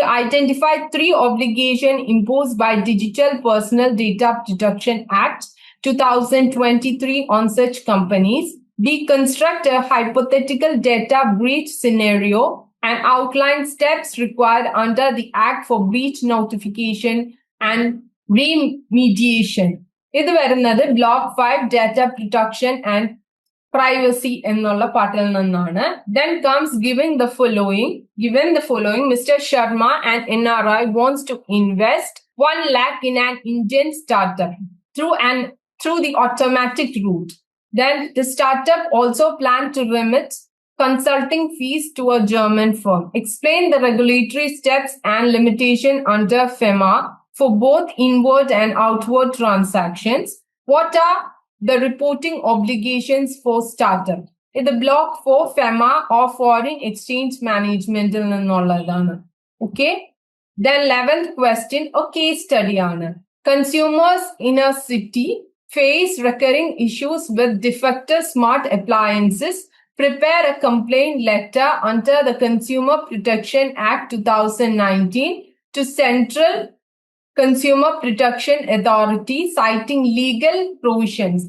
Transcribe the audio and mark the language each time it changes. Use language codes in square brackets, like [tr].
[en] Identify 3 obligations imposed by Digital Personal Data Protection Act 2023 on such companies. B. Construct a hypothetical data breach scenario and outline steps required under the Act for breach notification and remediation. [ml] ഇത് വരുന്നത് block 5 data protection and privacy എന്നുള്ള പാർട്ടിൽ നിന്നാണ്. [en] Then comes given the following, Mr. Sharma, an NRI, wants to invest 1 lakh in an Indian startup through the automatic route. Then the startup also planned to remit consulting fees to a German firm. Explain the regulatory steps and limitation under FEMA for both inward and outward transactions. What are the reporting obligations for startup? [ml] ഇത് block 4 FEMA or foreign exchange മാനേജ്മെന്റിൽ നിന്നുള്ളതാണ്. [en] Okay, then 11th question a case study ആണ്. Consumers in a city face recurring issues with defective smart appliances. Prepare a complaint letter under the Consumer Protection Act 2019 to Central Consumer Protection Authority, citing legal provisions.